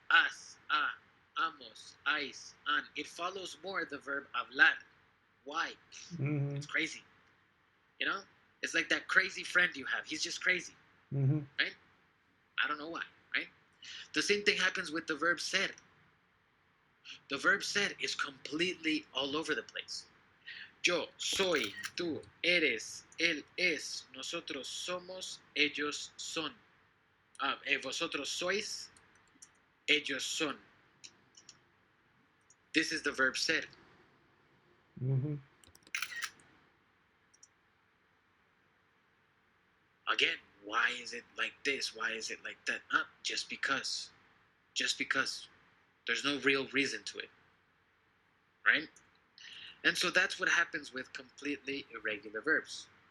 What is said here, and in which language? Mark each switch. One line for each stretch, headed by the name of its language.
English: As, a, amos, ais, an. It follows more the verb hablar. Why? It's crazy. You know? It's like that crazy friend you have. He's just crazy. Right? I don't know why, right? The same thing happens with the verb ser. The verb ser is completely all over the place.
Spanish: Yo soy, tú eres, él es, nosotros somos, ellos son. Vosotros sois, ellos son.
English: This is the verb ser. Again, why is it like this? Why is it like that? Just because. Just because. There's no real reason to it. Right? And so that's what happens with completely irregular verbs.